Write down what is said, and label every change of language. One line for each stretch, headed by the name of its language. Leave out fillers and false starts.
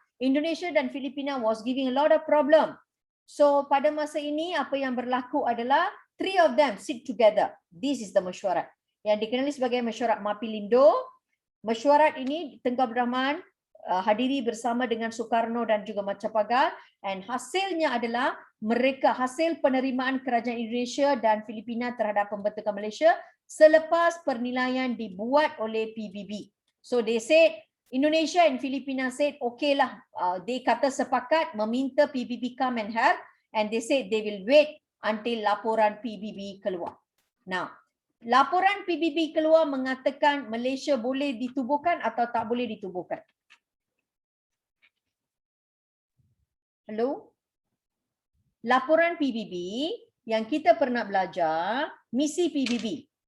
English: Indonesia dan Filipina was giving a lot of problem.
Malay: So pada masa ini apa yang berlaku adalah
English: three of them sit together. This is the
Malay: mesyuarat yang dikenali sebagai mesyuarat Mapilindo. Mesyuarat ini Tengku Abdul Rahman hadiri bersama dengan Soekarno dan juga Macapagal, and hasilnya adalah mereka hasil penerimaan kerajaan Indonesia dan Filipina terhadap pembentukan Malaysia selepas penilaian dibuat oleh PBB.
English: So they said, Indonesia and Filipina said okay lah, they
Malay: kata sepakat meminta
English: PBB come and help, and they said they will wait until
Malay: laporan PBB keluar. Now, laporan PBB keluar mengatakan Malaysia boleh ditubuhkan atau tak boleh ditubuhkan. Hello? Laporan PBB yang kita pernah belajar, misi PBB.